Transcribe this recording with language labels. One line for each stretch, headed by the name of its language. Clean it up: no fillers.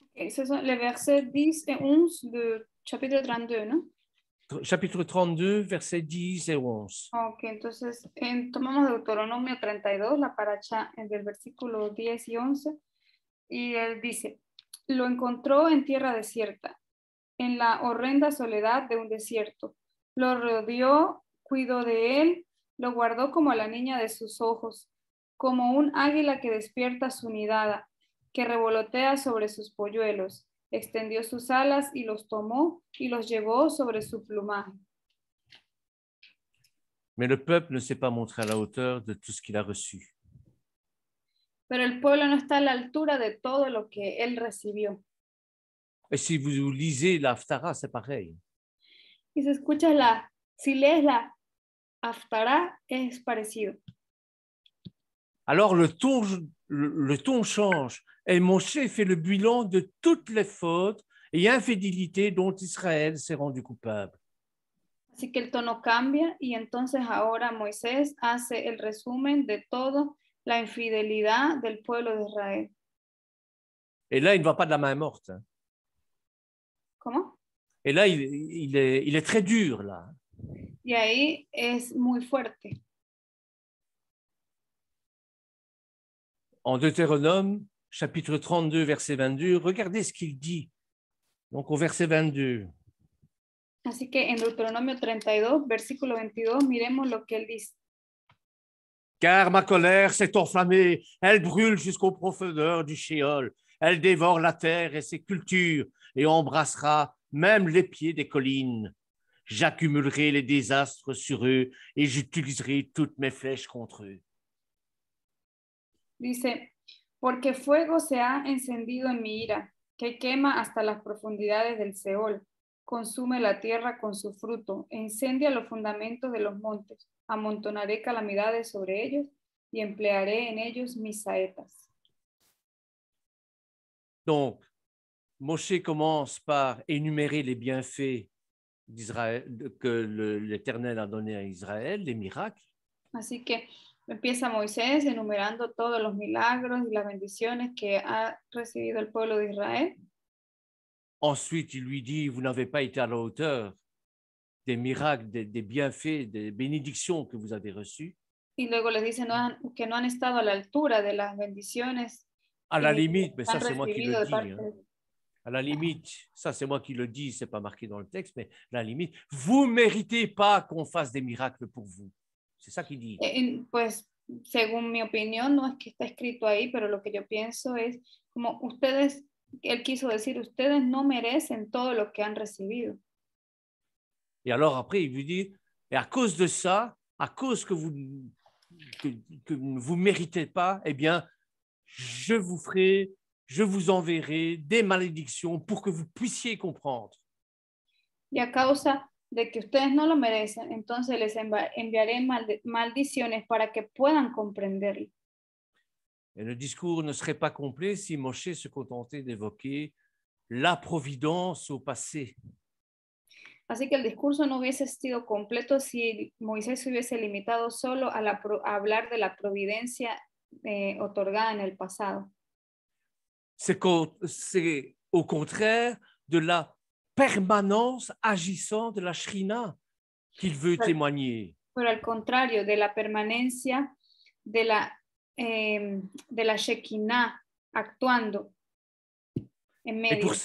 French: Ce sont les versets 10 et 11 du chapitre 32, non? chapitre 32, versets 10 et 11.
Spanish: Ok, entonces tomamos Deuteronomio 32, la paracha del versículo 10 y 11, y él dice, lo encontró en tierra desierta, en la horrenda soledad de un desierto. Lo rodeó, cuidó de él, lo guardó como a la niña de sus ojos, como un águila que despierta su nidada, que revolotea sobre sus polluelos. Extendió sus alas y los tomó y los llevó sobre su plumaje.
French: Mais le peuple ne s'est pas montré à la hauteur de tout ce qu'il a reçu.
Spanish: Pero el pueblo no está a la altura de todo lo que él recibió.
French: Et si vous lisez l'Haftara, c'est pareil.
Spanish: Y si lees la Haftará, es parecido.
French: Alors le ton change et Moshe fait le bilan de toutes les fautes et infidélités dont Israël s'est rendu coupable.
Spanish: Así que el tono cambia y entonces ahora Moisés hace el resumen de todo la infidelidad del pueblo de Israel.
French: Et là, il ne va pas de la main morte. Hein.
Spanish: ¿Cómo?
French: Et là, il est très dur, là.
Spanish: Y ahí es muy fuerte.
French: En Deutéronome, chapitre 32, verset 22, regardez ce qu'il dit. Donc, au verset 22.
Spanish: Así que en Deuteronomio 32, versículo 22, miremos lo que él dice.
French: Car ma colère s'est enflammée, elle brûle jusqu'aux profondeurs du Sheol. Elle dévore la terre et ses cultures et embrassera même les pieds des collines. J'accumulerai les désastres sur eux et j'utiliserai toutes mes flèches contre eux.
Spanish: Dice, porque fuego se ha encendido en mi ira, que quema hasta las profundidades del Seol. Consume la tierra con su fruto, e incendia los fundamentos de los montes. Amontonaré calamidades sobre ellos y emplearé en ellos mis saetas.
French: Donc, Moshe commence par énumérer les bienfaits d'Israël, que l'Éternel a donné à Israël, les miracles.
Spanish: Así que empieza Moisés enumerando todos los milagros y las bendiciones que ha recibido el pueblo de Israel.
French: Ensuite, il lui dit, vous n'avez pas été à la hauteur des miracles, des bienfaits, des bénédictions que vous avez reçues.
Spanish: Y luego les dice que no han estado a la altura de las bendiciones.
French: À la limite, mais
Spanish: que han
French: ça c'est moi qui le
Spanish: recibido de
French: dis.
Spanish: parte
French: Hein.
Spanish: de-
French: À la limite, ça c'est moi qui le dis, c'est pas marqué dans le texte, mais à la limite, vous méritez pas qu'on fasse des miracles pour vous. C'est ça qu'il dit.
Spanish: Pues, según mi opinión, no es que está escrito ahí, pero lo que yo pienso es como ustedes, él quiso decir, ustedes no merecen todo lo que han recibido.
French: Et alors après, il lui dit, et à cause de ça, à cause que vous ne méritez pas, eh bien, je vous enverrai des malédictions pour que vous puissiez comprendre.
Spanish: Y a causa de que ustedes no lo merecen, entonces les enviaré maldiciones para que puedan comprenderlo.
French: Et le discours ne serait pas complet si Moshe se contentait d'évoquer la providence au passé.
Spanish: Así que el discurso no hubiese sido completo si Moisés se hubiese limitado solo a hablar de la providencia otorgada en el pasado.
French: C'est au contraire de la permanence agissante de la Shrina qu'il veut témoigner.
Spanish: Pero al contrario, de la permanencia de la Shekinah actuando en medio.